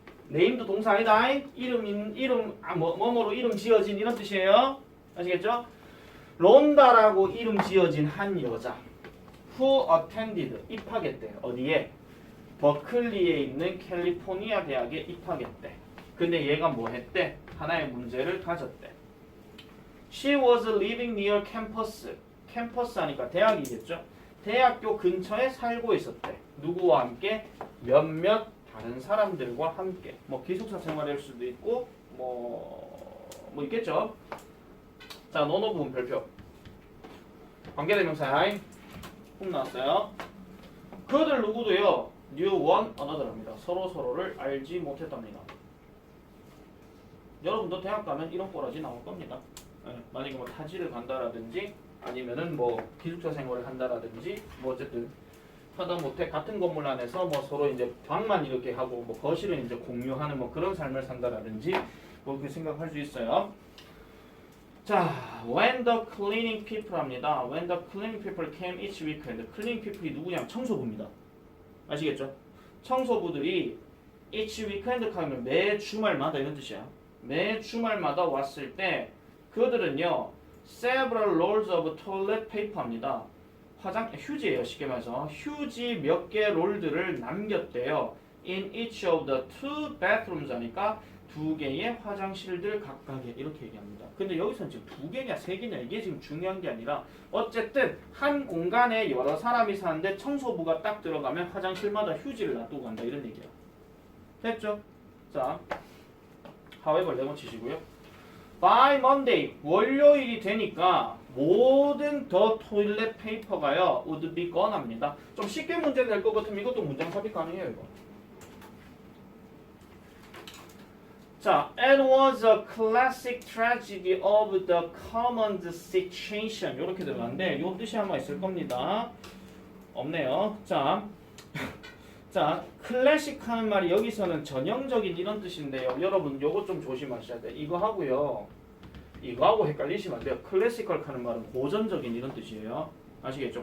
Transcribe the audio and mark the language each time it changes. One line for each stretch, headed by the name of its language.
Korean: named 동사 아니다. 뭐뭐로 이름 지어진 이런 뜻이에요. 아시겠죠? 론다라고 이름 지어진 한 여자.
English: who attended
Korean: 입학했대. 어디에? 버클리에 있는 캘리포니아 대학에 입학했대. 근데 얘가 뭐 했대? 하나의 문제를 가졌대.
English: She was living near campus.
Korean: 캠퍼스 하니까 대학이겠죠? 대학교 근처에 살고 있었대. 누구와 함께? 몇몇 다른 사람들과 함께. 뭐 기숙사 생활일 수도 있고 뭐 있겠죠? 자, 논어 부분 별표. 관계대명사 훅 나왔어요. 그들 누구도요.
English: knew one another입니다.
Korean: 서로를 알지 못했답니다. 여러분도 대학 가면 이런 꼬라지 나올 겁니다. 네, 만약에 뭐 타지를 간다라든지 아니면은 뭐 기숙사 생활을 한다라든지 뭐 어쨌든 하다못해 같은 건물 안에서 뭐 서로 이제 방만 이렇게 하고 뭐 거실은 이제 공유하는 뭐 그런 삶을 산다라든지 뭐 그렇게 생각할 수 있어요.
English: 자, when the cleaning people 합니다. When the cleaning people came each weekend.
Korean: cleaning people이 누구냐면 청소부입니다. 아시겠죠? 청소부들이
English: each weekend
Korean: 하면 매 주말마다 이런 뜻이야. 매 주말마다 왔을 때 그들은요
English: several rolls of toilet paper
Korean: 입니다. 휴지예요. 쉽게 말해서 휴지 몇 개 롤들을 남겼대요.
English: in each of the two bathrooms
Korean: 하니까 두 개의 화장실들 각각에 이렇게 얘기합니다. 근데 여기서는 지금 두 개냐 세 개냐 이게 지금 중요한 게 아니라 어쨌든 한 공간에 여러 사람이 사는데 청소부가 딱 들어가면 화장실마다 휴지를 놔두고 간다 이런 얘기야. 됐죠? 자,
English: however
Korean: 레몬 치시고요.
English: By Monday
Korean: 월요일이 되니까 모든 더 토일렛 페이퍼가요
English: would be gone
Korean: 합니다. 좀 쉽게 문제 낼 것 같으면 이것도 문장 삽입 가능해요 이거.
English: 자, it was a classic tragedy of the commons situation
Korean: 이렇게 들어가는데 요 뜻이 아마 있을 겁니다. 없네요. 자, 클래식 하는 말이 여기서는 전형적인 이런 뜻인데요. 여러분 요거 좀 조심하셔야 돼요. 이거 하고요. 이거하고 헷갈리시면 안 돼요. 클래시컬 하는 말은 고전적인 이런 뜻이에요. 아시겠죠?